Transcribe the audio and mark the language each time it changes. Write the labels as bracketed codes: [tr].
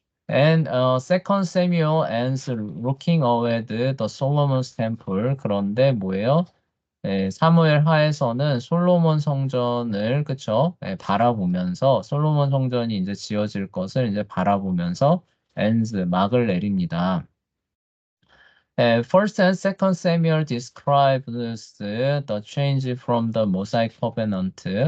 [en] And Second Samuel ends looking ahead the Solomon's Temple. [ko] 그런데 뭐예요? 사무엘 하에서는 솔로몬 성전을 그쵸? 바라보면서 솔로몬 성전이 이제 지어질 것을 이제 바라보면서 ends 막을 내립니다. [en] First and Second Samuel describes the change from the Mosaic covenant.